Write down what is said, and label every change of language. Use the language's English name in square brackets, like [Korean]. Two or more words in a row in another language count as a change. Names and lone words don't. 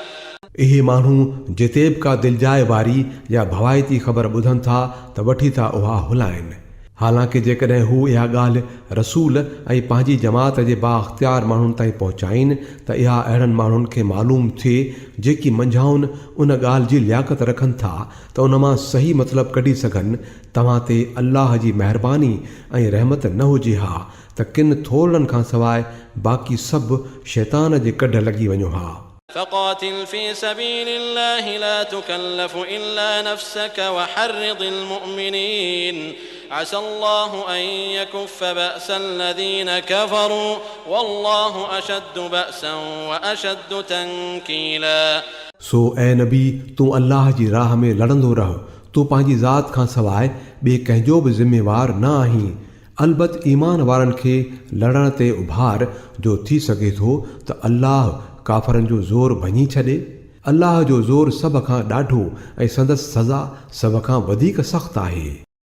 [Sindhi] इहे माण्हू जिते बि का दिलजाए वारी या भवाइती ख़बर ॿुधनि था त वठी था उहा हुलाइनि. हालांकि जेकॾहिं हू इहा ॻाल्हि रसूल ऐं पंहिंजी जमात जे बाख़्तियार माण्हुनि ताईं पहुचाइनि त इहा अहिड़नि माण्हुनि खे मालूम थिए जेकी मंझाउनि उन ॻाल्हि जी लियाकत रखनि था त उन मां सही मतिलबु कढी सघनि. तव्हां ते अल्लाह जी महिरबानी ऐं रहमत न हुजे हा त किन थोरनि खां सवाइ बाक़ी सभु शैतान जे कढ लॻी वञो हा. [Arabic] فقاتل في سبيل الله لا تكلف إلا نفسك وحرض المؤمنين عسى الله أن يكف بأس الذين كفروا والله أشد بأسا وأشد تنكيلا. [Sindhi] सो ऐं नबी तूं अल्लाह जी राह में लड़ंदो रह. तूं पंहिंजी ज़ात खां सवाइ ॿिए कंहिंजो बि ज़िम्मेवार न आहीं. अलबत ईमान वारनि खे लड़ण ते उभार जो थी सघे थो त अल्लाह काफ़रनि जो ज़ोर भञी छॾे. अल्लाह जो ज़ोर सभ खां ॾाढो ऐं संदसि सज़ा सभ खां वधीक सख़्तु आहे.